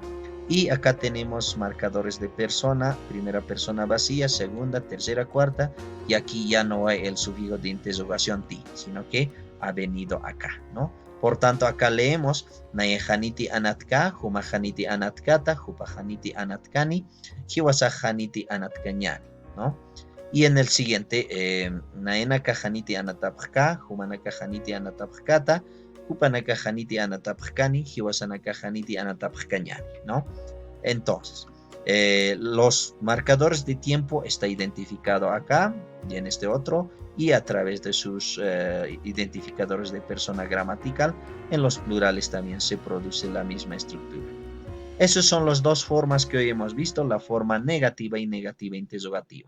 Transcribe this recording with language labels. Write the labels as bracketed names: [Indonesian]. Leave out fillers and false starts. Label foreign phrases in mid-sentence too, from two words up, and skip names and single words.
[Spanish] Y acá tenemos marcadores de persona, primera persona vacía, segunda, tercera, cuarta, y aquí ya no hay el sufijo de interrogación ti, sino que ha venido acá, ¿no? Por tanto, acá leemos [Aymara] Nayehaniti anatka, Humahaniti anatkata, Hupahaniti anatkani, Hiwasahaniti anatkañani, [Spanish] ¿no? Y en el siguiente, [Aymara] Naenaka Haniti anatapka, Humanaka Haniti anatapkata, Hupanaka Haniti anatapkani, Hiwasanaka Haniti anatapkañani, [Spanish] ¿no? Entonces, los marcadores de tiempo está identificado acá y en este otro, y a través de sus identificadores de persona gramatical, en los plurales también se produce la misma estructura. Esas son las dos formas que hoy hemos visto, la forma negativa y negativa interrogativa.